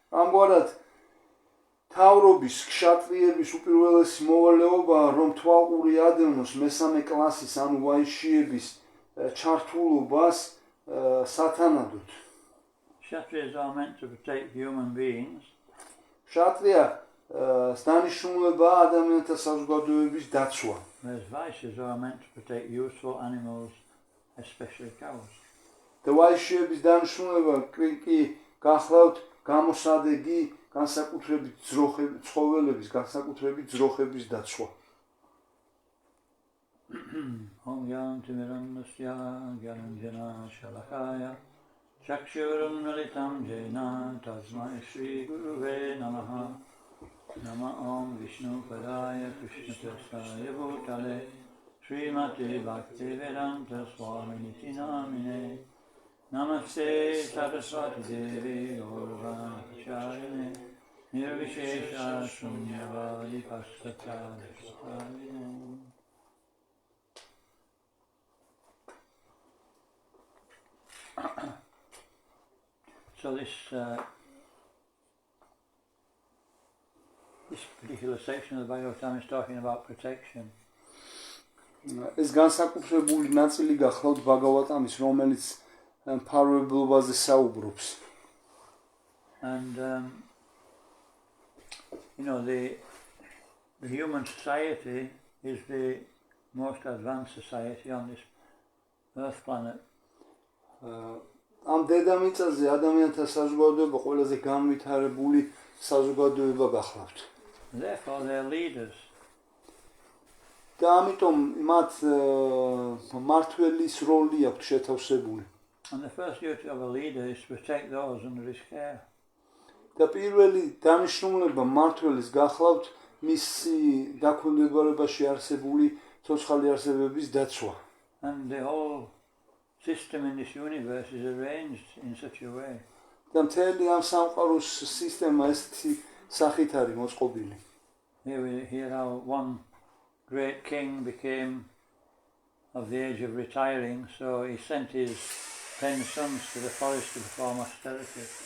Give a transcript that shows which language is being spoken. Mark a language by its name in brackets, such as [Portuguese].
[Georgian] ამგვარად თავრობის ქშატრიების უპირველესი მოვალეობა რომ თვალყური ადევნოს მესამე კლასის ანუ ვაიშიების ჩართულობას სათანადოდ. [English] Kshatriyas are meant to protect human beings. [Georgian] Kshatriya დანიშნულება ადამიანთა საზოგადოების დაცვა. [English] Whereas Vaishyas are meant to protect useful animals, especially cows. [Georgian] და ვაიშიების დანიშნულება კი გახლავთ გამოსადეგი განსაკუთრებით ცხოველების, განსაკუთრებით ძროხების დაცვა. [Sanskrit] Om Yanti Mirandasya Gyananjana Shalakaya Chakshurunalitam Jena Tasmai Shri Guruve Namaha Nama Om Vishnu Padaya Krishna Tasaya Bhutale Srimati Bhakti Vedanta Swamini Namine Namaste Saraswati Devi Urvanacharine Nirvishesha Shunyavadi Pastakari Swarine. [English] So this particular section of the Bhagavatam is talking about protection. [Georgian] ეს განსაკუთრებული ნაწილი გახლავთ ბაგავატამის, რომელიც მფარველობაზე საუბრობს. [English] And you know, the human society is the most advanced society on this earth planet. [Georgian] ამ დედამიწაზე ადამიანთა საზოგადოება ყველაზე განვითარებული საზოგადოება გახლავთ. [English] Therefore, their leaders [Georgian] და ამიტომ მათ მმართველის როლი აქვს შეთავსებული. [English] And the first duty of a leader is to protect those under his care. [Georgian] და პირველი დანიშნულება მმართველის გახლავთ მისი დაქვემდებარებაში არსებული ცოცხალი არსებების დაცვა. [English] And the whole system in this universe is arranged in such a way. [Georgian] და მთელი ამ სამყაროს სისტემა ესეთი სახით არის მოწყობილი. [English] Here we hear how one great king became of the age of retiring, so he sent his 10 sons to the forest to perform austerity.